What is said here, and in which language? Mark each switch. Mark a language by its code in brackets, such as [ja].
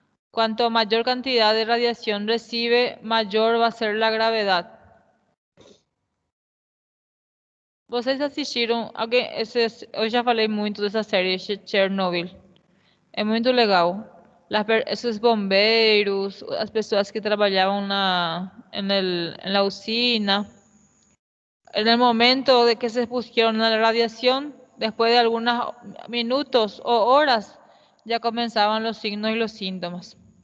[es] Cuanto mayor cantidad de radiación recibe, mayor va a ser la gravedad. [pt] Vocês assistiram, eu já falei muito dessa série Chernobyl. É muito legal. Esses bombeiros, as pessoas que trabalhavam [es] en la usina, en el momento de que se expusieron a la radiación, después de algunos minutos o horas, ya comenzaban los signos y los síntomas.